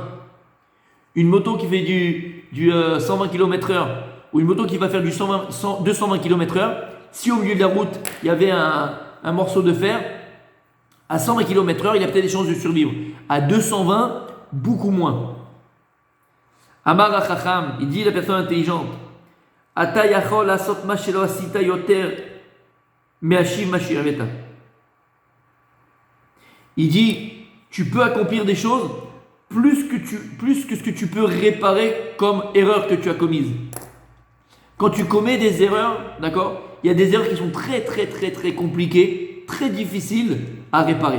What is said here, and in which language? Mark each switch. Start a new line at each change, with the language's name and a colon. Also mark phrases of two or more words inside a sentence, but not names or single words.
French: Une moto qui fait du 120 km/h ou une moto qui va faire du 220 km/h, si au milieu de la route, il y avait un morceau de fer, à 120 km/h, il a peut-être des chances de survivre. À 220, beaucoup moins.
Hebrew: אמר החכם,
French: il dit la personne intelligente,
Hebrew: אתה יכול עשות מה שלא עשית יותר מהשיב מה שעיוותת.
French: Il dit, tu peux accomplir des choses plus que ce que tu peux réparer comme erreur que tu as commise. Quand tu commets des erreurs, d'accord, il y a des erreurs qui sont très compliquées, très difficiles à réparer.